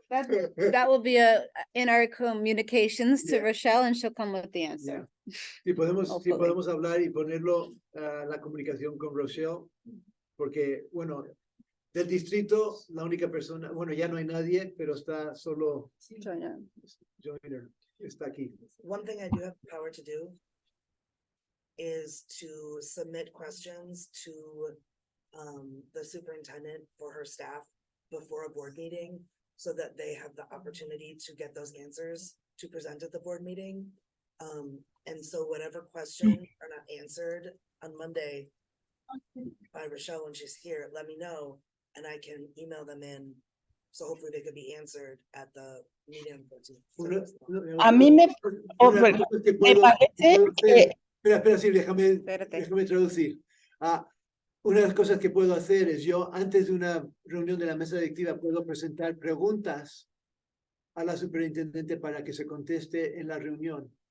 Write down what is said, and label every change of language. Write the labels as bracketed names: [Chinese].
[English] That will be in our communications to Yeah. Rochelle and she'll come with the answer. [Spanish] Si podemos [English] Hopefully. [Spanish] hablar y ponerlo a la comunicación con Rochelle, porque, bueno, del distrito, la única persona, bueno, ya no hay nadie, pero está solo Joyner, está aquí. [English] One thing I do have the power to do is to submit questions to the superintendent for her staff before a board meeting so that they have the opportunity to get those answers to present at the board meeting. And so whatever questions are not answered on Monday by Rochelle when she's here, let me know and I can email them in. So hopefully they could be answered at the meeting. [Spanish] A mí me parece que... Espera, sí, déjame traducir. Una de las cosas que puedo hacer es yo, antes de una reunión de la mesa directiva, puedo presentar preguntas a la superintendente para que se conteste en la reunión.